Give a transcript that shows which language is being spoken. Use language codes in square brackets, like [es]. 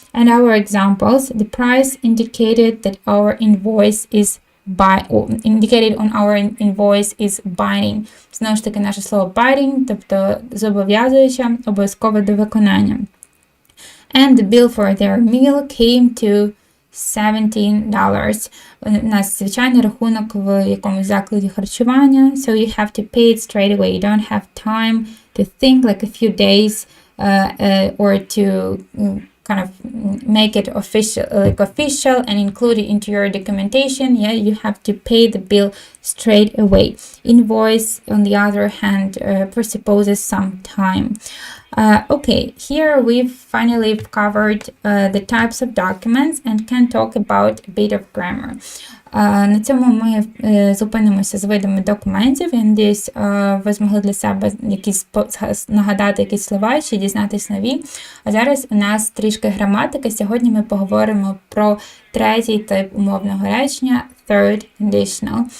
[en] And our examples, the price indicated that our invoice is indicated on our invoice is binding. [uk] Знову ж таки, наше слово binding, тобто зобов'язуюча, обов'язково до виконання. [en] And the bill for their meal came to $17. [uk] У нас звичайний рахунок в якомусь закладі харчування. [en] So you have to pay it straight away. You don't have time to think like a few days or to kind of make it official and include it into your documentation. Yeah, you have to pay the bill straight away. Invoice, on the other hand, presupposes some time. Okay, here we've finally covered the types of documents and can talk about a bit of grammar. [uk] На цьому ми зупинимося з видами документів. Я надіюсь, ви змогли для себе нагадати якісь слова чи дізнатись нові. А зараз у нас трішки граматики. Сьогодні ми поговоримо про третій тип умовного речення – [en] third conditional.